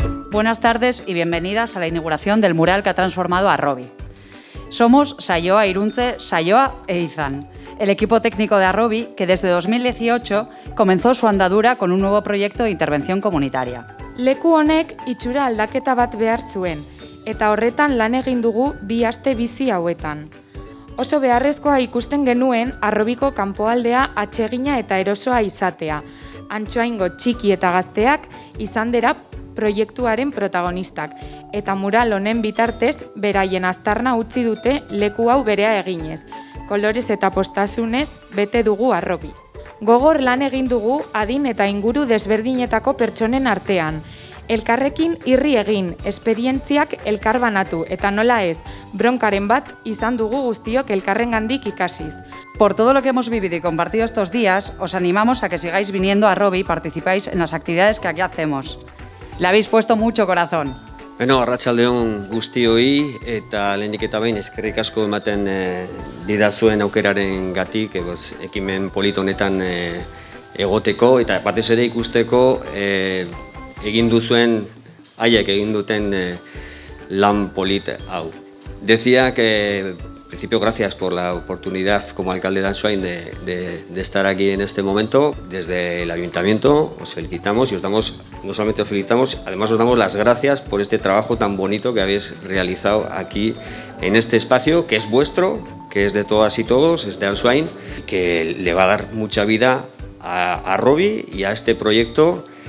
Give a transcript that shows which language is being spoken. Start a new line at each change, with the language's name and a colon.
Spanish: Buenas tardes y bienvenidas a la inauguración del mural que ha transformado a Arrobi. Somos Saioa Iruntze, Saioa e Izan, el equipo técnico de Arrobi que desde 2018 comenzó su andadura con un nuevo proyecto de intervención comunitaria.
Basque: Leku honek itxura aldaketa bat behar zuen, eta horretan lan egin dugu 2 aste bizi hauetan. Oso beharrezkoa ikusten genuen Arrobiko kanpoaldea atsegina eta erosoa izatea, Antsoaingo txiki eta gazteak izan dira proiektuaren protagonistak, eta mural honen bitartez beraien aztarna utzi dute leku hau berea eginez, kolorez eta postasunez bete dugu Arrobi. Gogor lan egin dugu adin eta inguru desberdinetako pertsonen artean, elkarrekin irri egin, esperientziak elkarbanatu eta nola ez, bronkaren bat izan dugu guztiok elkarrengandik ikasiz.
Spanish: Por todo lo que hemos vivido y compartido estos días, os animamos a que sigáis viniendo a Arrobi y participáis en las actividades que aquí hacemos. Le habéis puesto mucho corazón.
Basque: Arratsaldeon guztioi eta lehenik eta behin eskerrik asko ematen didazuen aukerarengatik ekimen polit honetan egoteko eta batez ere ikusteko egin duzuen haiek egin duten lan polit hau.
Spanish: Decía que, en principio, gracias por la oportunidad como alcalde de Antsoain de estar aquí en este momento. Desde el Ayuntamiento os felicitamos y os damos, no solamente os felicitamos, además os damos las gracias por este trabajo tan bonito que habéis realizado aquí en este espacio, que es vuestro, que es de todas y todos, es de Antsoain, que le va a dar mucha vida a Arrobi y a este proyecto,